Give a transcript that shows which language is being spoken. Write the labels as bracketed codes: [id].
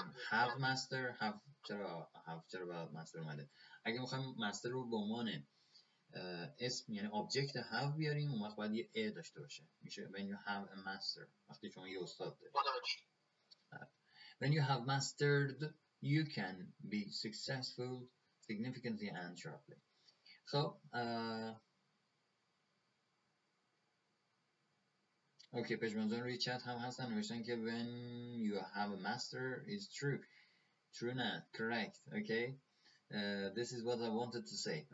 [en] have master have [fa] چرا باید مستر اومده؟ اگه میخوایم مستر رو به عنوان اسم یعنی object have بیاریم اون وقت باید یه a داشته باشه. میشه [en] when you have a master [fa] وقتی شما یه استاد دارید. [en] when you have mastered you can be successful significantly and sharply. [fa] خب اوکی پژمان جان روی چت هم هستن نوشتن که [en] when you have a master is true [fa] نه correct. [en] okay this is what I wanted to say.